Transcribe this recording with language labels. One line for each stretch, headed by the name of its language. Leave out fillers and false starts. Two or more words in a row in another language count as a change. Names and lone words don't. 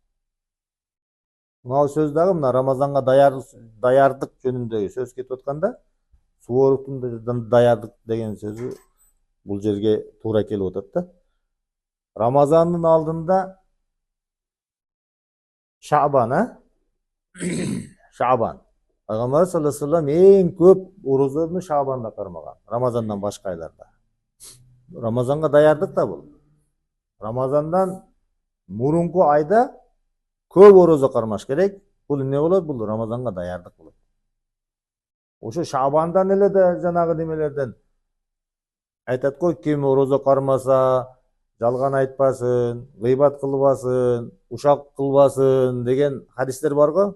Kyrgyz: Мына сөз дагы мына Рамазанга даярдык жөнүндө сөз кетип атканда, Суворовдун даярдык деген сөзү бул жерге туура келип атат да. Рамазандын алдында Шабан, Пайгамбар
Arabic: صلى الله عليه وسلم
Kyrgyz: эң көп орозону Шабанда кармаган, Рамазандан башка айларда. Рамазанга даярдык да бул. Рамазандан мурунку айда көп орозо кармаш керек. Бул эмне болот? Бул Рамазанга даярдык болот. Ошо Шабандан эле да жанагы немелерден айтат го, ким орозо кармаса, жалган айтпасын, гыйбат кылбасын, ушак кылбасын деген хадистер бар го.